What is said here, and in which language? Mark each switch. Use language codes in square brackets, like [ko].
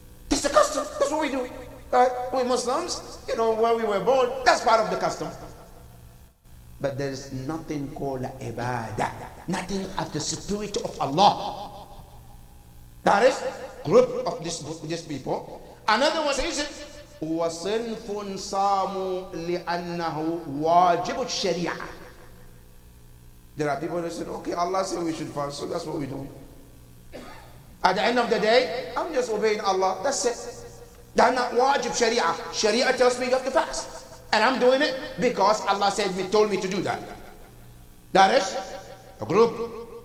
[en] It's the custom, that's what we do. We Muslims, where we were born, that's part of the custom. But there is nothing called ibadah, nothing of the spirit of Allah. That is group of these people. Another one says, [ar] وَصِنْفٌ صَامُوا لِأَنَّهُ وَاجِبُ الشَّرِيعَةِ. [en] There are people that say, okay, Allah said we should fast, so that's what we do. At the end of the day, I'm just obeying Allah, that's it. That's not wajib sharia. Sharia tells me you have to fast. And I'm doing it because Allah told me to do that. That is A group.